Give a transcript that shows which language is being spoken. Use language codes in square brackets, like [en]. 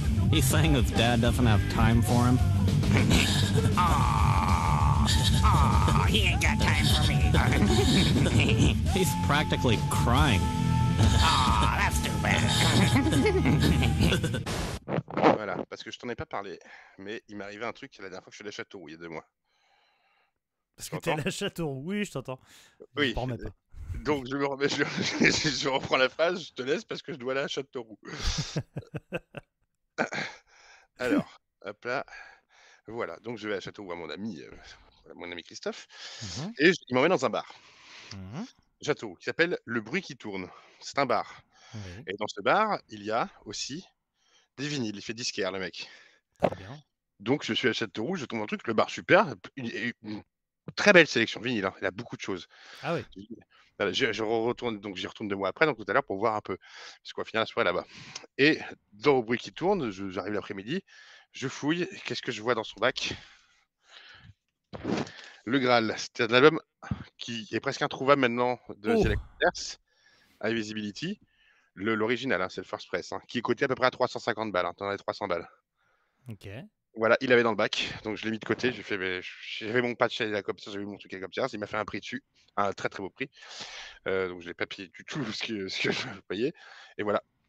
[en] He's saying his dad doesn't have time for him. He ain't got time for me. He's practically crying. That's too bad. [fr] Voilà, parce que je t'en ai pas parlé, mais il m'est arrivé un truc la dernière fois que je suis allé à Châteauroux, il y a 2 mois. Parce que t'es allé à Châteauroux, oui, je t'entends. Oui. Je m'en remets pas. Donc je reprends la phrase, je te laisse parce que je dois aller à Châteauroux. Alors, hop là. Voilà, donc je vais à Châteauroux à mon ami, voilà, mon ami Christophe, Mhm. et il m'emmène dans un bar, Mhm. Châteauroux, qui s'appelle Le Bruit qui tourne. C'est un bar. Oui, Et dans ce bar, il y a aussi des vinyles. Il fait disquaire, le mec. très bien. Donc, je suis à Châteauroux, je tombe dans le truc, le bar super, une très belle sélection vinyle, hein. Il a beaucoup de choses. Ah oui. Voilà, je retourne, donc j'y retourne 2 mois après, donc tout à l'heure, pour voir un peu, parce qu'au final, la soirée là-bas. Et dans Le Bruit qui tourne, j'arrive l'après-midi, je fouille, et qu'est-ce que je vois dans son bac? Le Graal. C'est un album qui est presque introuvable maintenant de Oh. The Electors, High Visibility. L'original, hein, c'est le First Press, hein, qui est coté à peu près à 350 balles. Hein, t'en as 300 balles. Ok. Voilà, il avait dans le bac, donc je l'ai mis de côté. J'ai fait, j'avais mon patch à la Copters, j'avais mon truc à la Copters. Il m'a fait un prix dessus, un très très beau prix. Donc je l'ai pas payé du tout ce que je payais. Et voilà.